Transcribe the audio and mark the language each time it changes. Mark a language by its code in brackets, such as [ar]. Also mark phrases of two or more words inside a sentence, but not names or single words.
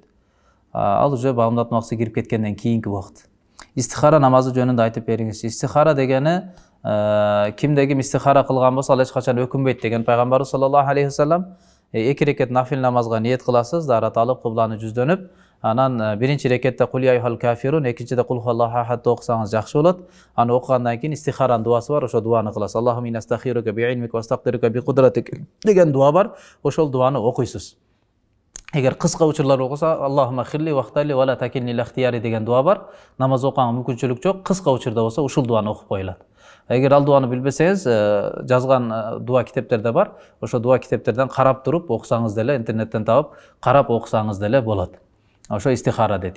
[ky] Ал уже багымдаттын убактысы кирип кеткенден кийинки убакыт. Истихара намазы жөнүндө айтып бериңиз. Истихара дегени кимде ким истихара кылган болсо, ал эч качан өкүнбөйт деген пайгамбарыбыз [ar] صلى الله عليه وسلم. [ky] 2 рекет нафил намазга ниет кыласыз, дарат алып, кыбланы жүздөнүп, анан биринчи рекетте [ar] قل يا أيها الكافرون, [ky] экинчиде [ar] قل هو الله أحد [ky] окусаңыз жакшы болот. Аны окугандан кийин истихаранын дуасы бар, ошо дуаны кыласыз. [ar] اللهم إنا أستغفرك بعلمك وأستغفرك بقدرتك [ky] деген дуа бар. Ошол дуаны окуйсуз. Эгер кыска учурлар окуса, [ar] اللهم خر لي واختر لي ولا تكلني لاختياري [ky] деген дуа бар. Намаз окуганга мүмкүнчүлүк жок, кыска учурда болсо ушул дуаны окуп коюлат. Эгер ал дуаны билбесеңиз, жазган дуа китептерде бар. Ошо дуа китептерден карап туруп окусаңыз деле, интернеттен табып, карап окусаңыз деле болот. Ошо истихара дейт.